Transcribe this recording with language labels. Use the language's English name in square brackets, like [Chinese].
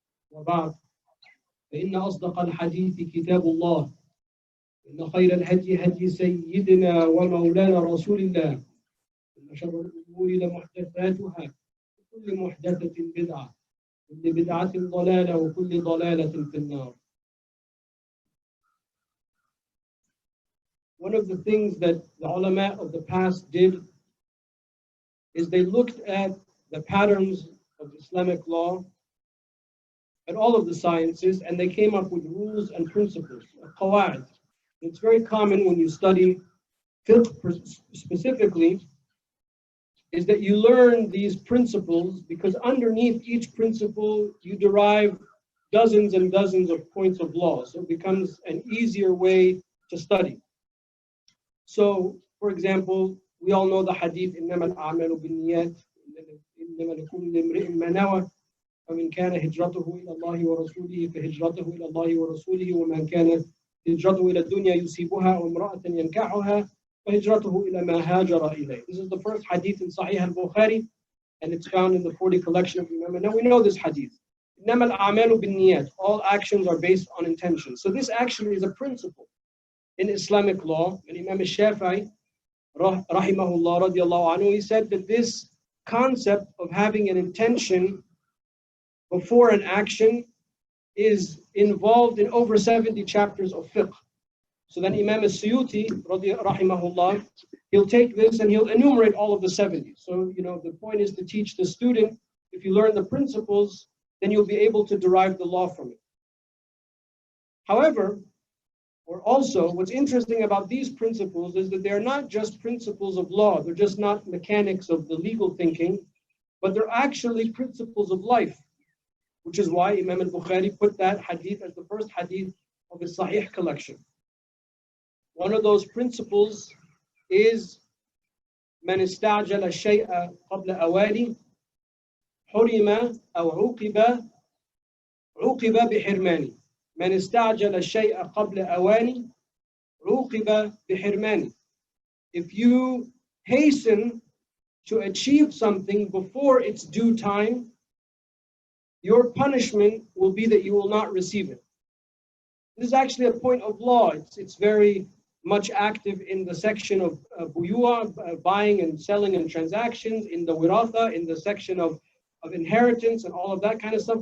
[Arabic] وبعد فإن أصدق الحديث كتاب الله إن خير الهدي هدي سيدنا ومولانا رسول الله إن شر الأمور لمحدثاتها وكل محدثة بدعة وكل بدعة ضلالة وكل ضلالة في النار. [English] One of the things that the ulama of the past did is they looked at the patterns of Islamic law and all of the sciences, and they came up with rules and principles, qawa'id. It's very common when you study fiqh specifically, is that you learn these principles because underneath each principle you derive dozens and dozens of points of law. So it becomes an easier way to study. So, for example, we all know the hadith, [Arabic] إِنَّمَا الْأَعْمَالُ بِالنِّيَّاتِ إِنَّمَا لِكُلِّ امْرِئٍ مَّا نَوَى فمن كان هجرته إلى الله ورسوله فهجرته إلى الله ورسوله ومن كان هجرته إلى الدنيا يصيبها أو امرأة ينكحها فهجرته إلى ما هاجر إليه. [English] This is the first hadith in Sahih al-Bukhari, and it's found in the 40 collection of Imam. Now we know this hadith. [Arabic] إِنَّمَا الْأَعْمَالُ بِالنِّيَّاتِ. [English] All actions are based on intention. So this actually is a principle in Islamic law. And Imam al-Shafi'i, rahimahullah, radiallahu anhu, he said that this concept of having an intention before an action is involved in over 70 chapters of fiqh. So then Imam al-Suyuti, rahimahullah, he'll take this and he'll enumerate all of the 70. So, the point is to teach the student, if you learn the principles, then you'll be able to derive the law from it. However, or also, what's interesting about these principles is that they're not just principles of law, they're just not mechanics of the legal thinking, but they're actually principles of life. Which is why Imam al-Bukhari put that hadith as the first hadith of his Sahih collection. One of those principles is [Arabic] من استعجل الشيء قبل أوانه حرم أو عوقب بحرمانه. من استعجل الشيء قبل أوانه عوقب بحرمانه. [English] If you hasten to achieve something before its due time, your punishment will be that you will not receive it. This is actually a point of law. It's very much active in the section of buyu'a, buying and selling and transactions, in the wiratha, in the section of inheritance and all of that kind of stuff.